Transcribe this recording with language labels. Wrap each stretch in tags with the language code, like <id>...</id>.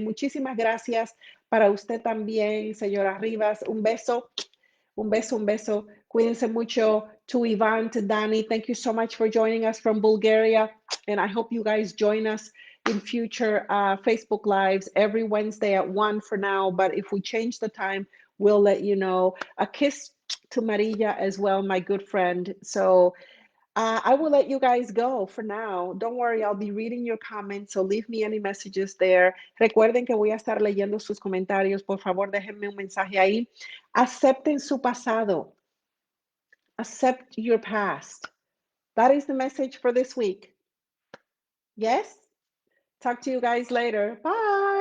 <es>Muchísimas gracias para usted también, señora Rivas. Un beso. Un beso, un beso. Cuídense mucho.</es> <en>To Ivan, to Danny, thank you so much for joining us from Bulgaria. And I hope you guys join us in future Facebook Lives every Wednesday at 1 for now. But if we change the time, we'll let you know. A kiss to Maria as well, my good friend. So I will let you guys go for now. Don't worry, I'll be reading your comments, so leave me any messages there.</en> <es>Recuerden que voy a estar leyendo sus comentarios. Por favor, déjenme un mensaje ahí. Acepten su pasado.</es> <en>Accept your past. That is the message for this week. Yes? Talk to you guys later. Bye.</en>